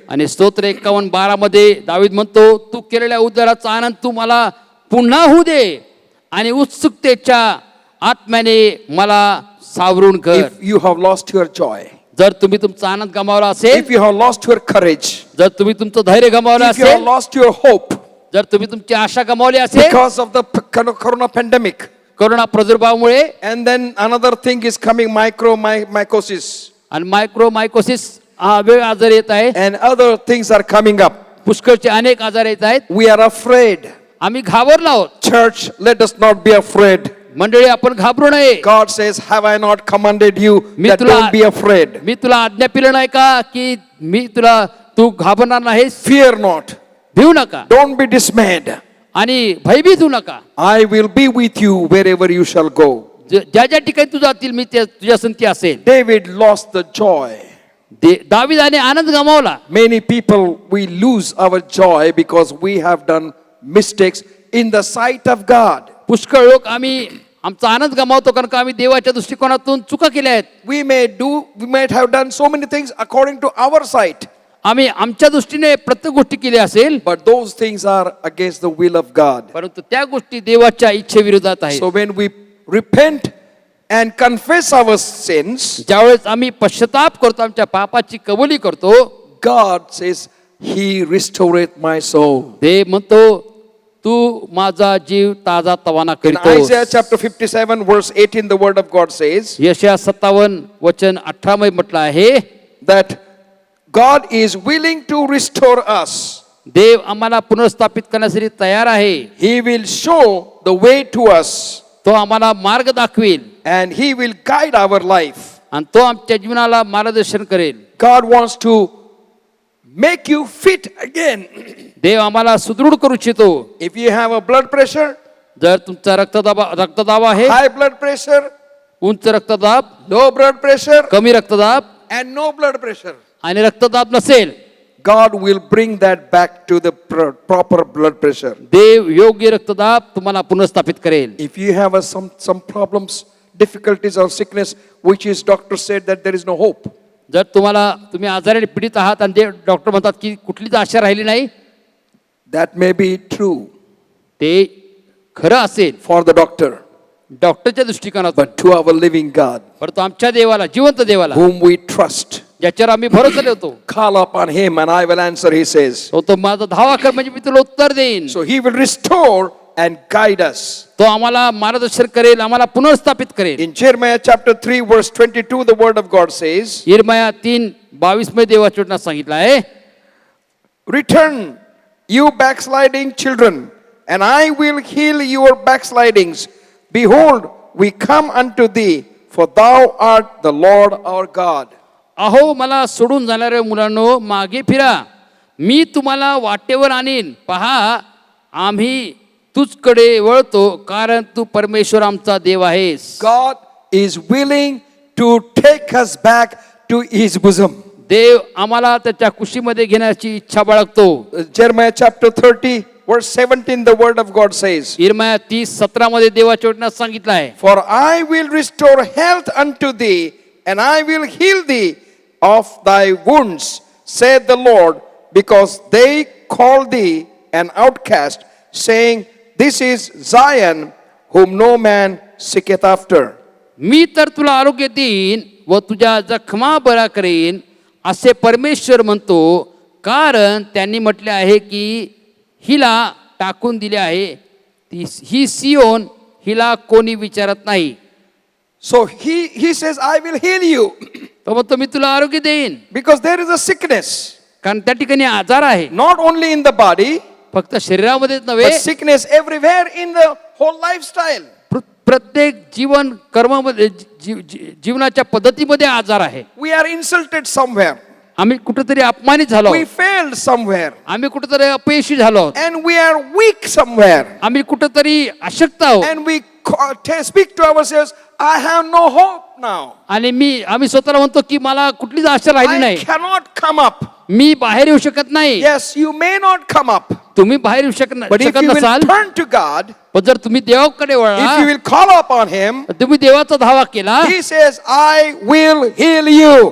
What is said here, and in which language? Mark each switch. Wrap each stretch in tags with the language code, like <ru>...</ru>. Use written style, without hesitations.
<mr>आणि स्तोत्र 51:12 मध्ये दावीद म्हणतो, तू केलेल्या उद्धाराचा आनंद तू मला पुन्हा होऊ दे आणि उत्सुकतेच्या आत्म्याने मला सावरून कर.</mr> <en>If you have lost your joy,</en> <mr>जर तुम्ही तुमचा आनंद गमावला असेल,</mr> <en>if you have lost your courage,</en> <mr>जर तुम्ही तुमचं धैर्य गमावलं</mr> <en>if you have</en> <mr>असेल,</mr> <en>lost your hope</en> <mr>जर तुम्ही तुमची आशा गमावली असेल</mr> <en>because of the corona pandemic,</en> <mr>corona प्रादुर्भावामुळे,</mr> <en>and then another thing is coming, mycosis,</en> <mr>आणि मायक्रोसिस हा वेळ आजार येत आहे,</mr> <en>and other things are coming up.</en> <mr>पुष्कळचे अनेक आजार येत आहेत,</mr> <en>We are afraid.</en> <mr>आम्ही घाबरलो आहोत.</mr> <en>Church, let us not be afraid.</en> <mr>मंडळी आपण घाबरू नये.</mr> <en>God says, have I not commanded you</en> <mr>मी</mr> <en>that</en> <mr>तुला-</mr> <en>don't be afraid?</en> <mr>मी तुला आज्ञा पिलं नाही का की तू घाबरणार नाहीस,</mr> <en>Fear not.</en> <mr>भिवू नका</mr> <en>Don't be dismayed.</en> <mr>आणि भयभीत होऊ नका.</mr> <en>I will be with you wherever you shall go.</en> <mr>ज्या ज्या ठिकाणी तू जातील मी तुझ्या संगती असेल.</mr> <en>David lost the joy.</en> <mr>दाविदाने आनंद गमावला.</mr> <en>Many people, we lose our joy because we have done mistakes in the sight of God.</en> <mr>पुष्कळ लोक आम्ही आमचा आनंद गमावतो कारण का आम्ही देवाच्या दृष्टिकोनातून चुका केल्या आहेत.</mr> <en>We might have done so many things according to our sight,</en> <mr>आम्ही आमच्या दृष्टीने प्रत्येक गोष्टी केल्या असेल,</mr> <en>but those things are against the will of God.</en> <mr>परंतु त्या गोष्टी देवाच्या इच्छेविरोधात आहेत.</mr> <en>So when we repent and confess our sins,</en> <mr>ज्यावेळेस आम्ही पश्चाताप करतो, आमच्या पापाची कबुली करतो,</mr> <en>God says, He restoreth my soul.</en> <mr>ते म्हणतो तू माझा जीव ताजा तवाना</mr> <en>In</en> <mr>करतो.</mr> <en>Isaiah chapter 57, verse 18, the word of God says</en> <mr>यशया 57 वचन 18 मध्ये म्हटलं आहे,</mr> <en>that God is willing to restore us.</en> <mr>देव आम्हाला पुनर्स्थापित करण्यासाठी तयार आहे.</mr> <en>He will show the way to us</en> <mr>तो आम्हाला मार्ग दाखवेल</mr> <en>and He will guide our life.</en> <mr>आणि तो आमच्या जीवनाला मार्गदर्शन करेल.</mr> <en>God wants to make you fit again.</en> <mr>देव आम्हाला सुदृढ करू इच्छितो.</mr> <en>If you have a blood pressure,</en> <mr>जर तुमचा रक्तदाब आहे,</mr> <en>high blood pressure,</en> <mr>उंच रक्तदाब,</mr> <en>low blood pressure,</en> <mr>कमी रक्तदाब</mr> <en>and no blood pressure,</en> <mr>आणि रक्तदाब नसेल,</mr> <en>God will bring that back to the proper blood pressure.</en> <mr>देव योग्य रक्तदाब तुम्हाला पुनर्स्थापित करेल.</mr> <en>If you have some problems, difficulties or sickness, which is doctor said that there is no hope,</en> <mr>जर तुम्ही आजाराने पीडित आहात आणि डॉक्टर म्हणतात की कुठलीच आशा राहिली नाही,</mr> <en>that may be true</en> <mr>ते खरं असेल</mr> <en>for the doctor,</en> <mr>डॉक्टरच्या दृष्टिकोनातून,</mr> <en>but to our living God,</en> <mr>परंतु आमच्या देवाला, जिवंत देवाला,</mr> <en>whom we trust,</en> <mr>ज्याच्यावर आम्ही भरोसा ठेवतो,</mr> <en>call upon Him and I will answer, He says.</en> <mr>तो माझा धावा कर म्हणजे मी तुला उत्तर देईन.</mr> <en>So He will restore and guide us.</en> <mr>तो आम्हाला मार्गदर्शन करेल, आम्हाला पुनर्स्थापित करेल.</mr> <en>In Jeremiah chapter 3 verse 22, the word of God says,</en> <mr>यिर्मया 3:22 मध्ये देवाच्या वचनात सांगितलं आहे,</mr> <en>return, you backsliding children, and I will heal your backslidings. Behold, we come unto thee, for thou art the Lord our God.</en> <mr>अहो मला सोडून जाणाऱ्या मुलांनो, मागे फिरा, मी तुम्हाला वाटेवर आणीन. पहा, आम्ही तुझकडे वळतो, कारण तू परमेश्वर आमचा देव आहेस.</mr> <en>God is willing to take us back to His bosom.</en> <mr>देव आम्हाला त्याच्या कुशीमध्ये घेण्याची इच्छा बाळगतो.</mr> <en>Jeremiah chapter 30 verse 17, the word of God says,</en> <mr>यिर्मया 30:17 मध्ये देवाच्या वचनात सांगितलं आहे,</mr> <en>for I will restore health unto thee, and I will heal thee of thy wounds, saith the Lord, because they call thee an outcast, saying, this is Zion, whom no man seeketh after.</en> <mr>मी तर तुला आरोग्य देईन व तुझ्या जखमा बरा करेन, असे परमेश्वर म्हणतो, कारण त्यांनी म्हटले आहे की हिला टाकून दिले आहे, ही सियोन, हिला कोणी विचारत नाही.</mr> <en>So he says, I will heal you,</en> <mr>तो म्हणतो मी तुला आरोग्य देईन,</mr> <en>because there is a sickness,</en> <mr>कारण त्या ठिकाणी आजार आहे,</mr> <en>not only in the body,</en> <mr>फक्त शरीरामध्येच</mr> <en>but</en> <mr>नव्हे,</mr> <en>sickness everywhere in the whole lifestyle.</en> <mr>प्रत्येक जीवन कर्मामध्ये जीवनाच्या पद्धतीमध्ये आजार आहे.</mr> <en>We are insulted somewhere.</en> <mr>आम्ही कुठेतरी अपमानित झालो,</mr> <en>We failed somewhere.</en> <mr>आम्ही कुठेतरी अपयशी झालो,</mr> <en>And we are weak somewhere.</en> <mr>आम्ही कुठेतरी अशक्त आहोत,</mr> <en>And we speak to ourselves, I have no hope now.</en> <mr>आणि आम्ही स्वतःला म्हणतो की मला कुठलीच आशा राहिली</mr> <en>I</en> <mr>नाही,</mr> <en>cannot come up.</en> <mr>मी बाहेर येऊ शकत नाही.</mr> <en>Yes, you may not come up.</en> <mr>तुम्ही बाहेर येऊ</mr> <en>But if you will</en> <mr>नसाल,</mr> <en>turn to God,</en> <mr>पण जर तुम्ही देवाकडे</mr> <en>if you</en> <mr>वळला,</mr> <en>will call upon Him,</en> <mr>तुम्ही देवाचा धावा केला,</mr> <en>He says, I will heal you.</en>